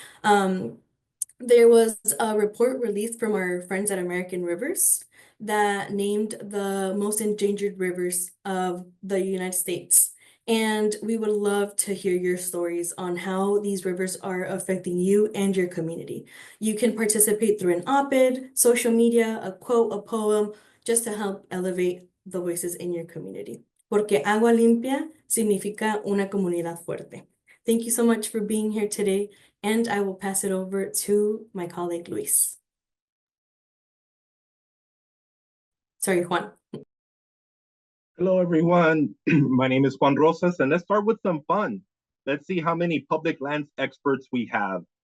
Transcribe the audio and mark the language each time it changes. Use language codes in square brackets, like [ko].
[en] There was a report released from our friends at American Rivers that named the most endangered rivers of the United States. And we would love to hear your stories on how these rivers are affecting you and your community. You can participate through an op-ed, social media, a quote, a poem, just to help elevate the voices in your community. [es] Porque agua limpia significa una comunidad fuerte. [en] Thank you so much for being here today, and I will pass it over to my colleague, Luis. Sorry, Juan. Hello, everyone. My name is Juan Rosas, and let's start with some fun. Let's see how many public lands experts we have.